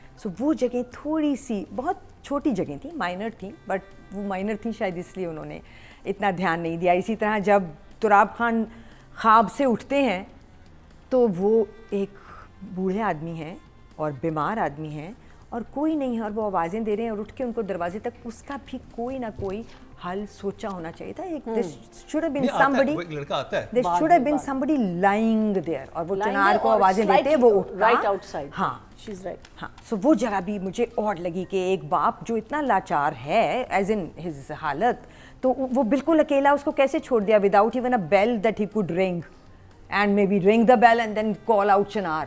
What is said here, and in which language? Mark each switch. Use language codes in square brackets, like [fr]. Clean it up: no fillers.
[ur] سو وہ جگہ تھوڑی سی بہت چھوٹی جگہ تھیں، مائنر تھیں، بٹ وہ مائنر تھیں شاید اس لیے انہوں نے اتنا دھیان نہیں دیا. اسی طرح جب تراب خان خواب سے اٹھتے ہیں تو وہ ایک بوڑھے آدمی ہیں اور بیمار آدمی ہیں اور کوئی نہیں ہے، اور وہ آوازیں دے رہے ہیں اور اٹھ کے ان کو دروازے تک، اس کا بھی کوئی نہ کوئی حل سوچا ہونا چاہیے تھا. [en] ایک should have been somebody, [ur] لڑکا آتا ہے، [en] there should have been somebody lying there. [ur] اور وہ چنار کو آوازیں دیتے وہ اٹھتا [en] right outside. [ur] ہاں [en] she's right. [ur] ہاں. سو وہ جگہ بھی مجھے اور لگی کہ ایک باپ جو اتنا لاچار ہے ایز ان ہز حالت، تو وہ بالکل اکیلا اس کو کیسے چھوڑ دیا without even a bell that he could رنگ and maybe ring the bell and then call out Chinar.